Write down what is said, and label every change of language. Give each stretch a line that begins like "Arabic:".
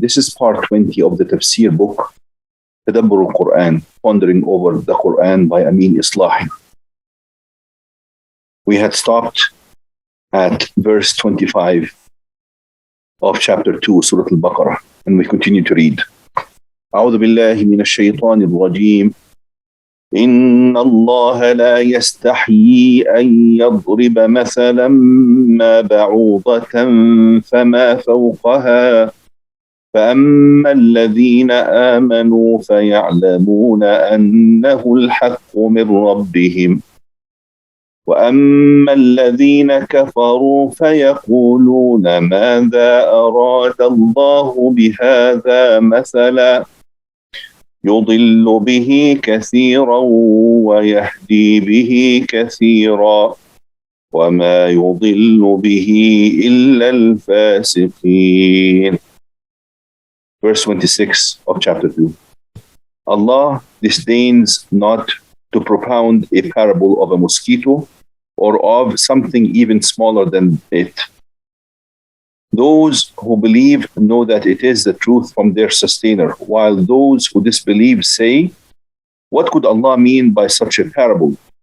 English: This is part 20 of the Tafsir book, Tadabbur al-Quran, Pondering over the Quran by Amin Islahi. We had stopped at verse 25 of chapter 2, Surah al-Baqarah, and we continue to read.
Arabic: أعوذ بالله من الشيطان الرجيم إن الله لا يستحيي أن يضرب مثلا ما بعوضة فما فوقها فأما الذين آمنوا فيعلمون أنه الحق من ربهم وأما الذين كفروا فيقولون ماذا أراد الله بهذا مثلا يضل به كثيرا ويهدي به كثيرا وما يضل به إلا الفاسقين.
English: Verse 26 of chapter 2. Allah disdains not to propound a parable of a mosquito or of something even smaller than it. Those who believe know that it is the truth from their sustainer, while those who disbelieve say, what could Allah mean by such a parable?